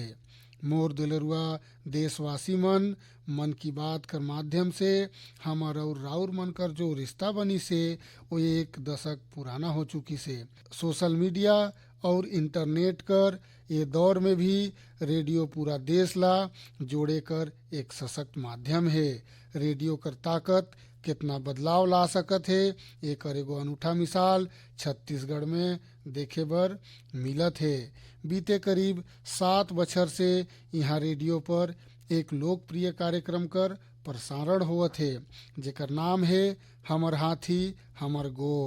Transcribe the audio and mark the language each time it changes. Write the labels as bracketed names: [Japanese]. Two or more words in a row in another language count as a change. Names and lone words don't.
[Surgujia] मोर दुलरुआ देशवासी मन की बात कर माध्यम से हमर और राउर मन कर जो रिश्ता बनी से वो एक दशक पुराना हो चुकी से। सोशल मीडिया और इंटरनेट कर ये दौर में भी रेडियो पूरा देश ला जोड़े कर एक सशक्त माध्यम है। रेडियो कर ताकत कितना बदलाव ला सकत है एक एगो अनूठा मिसाल छत्तीसगढ़ में देखे बर मिलत है। बीते करीब 7 बछर से यहाँ रेडियो पर एक लोकप्रिय कार्यक्रम कर प्रसारण होवत है जेकर नाम है हमर हाथी हमर गोठ।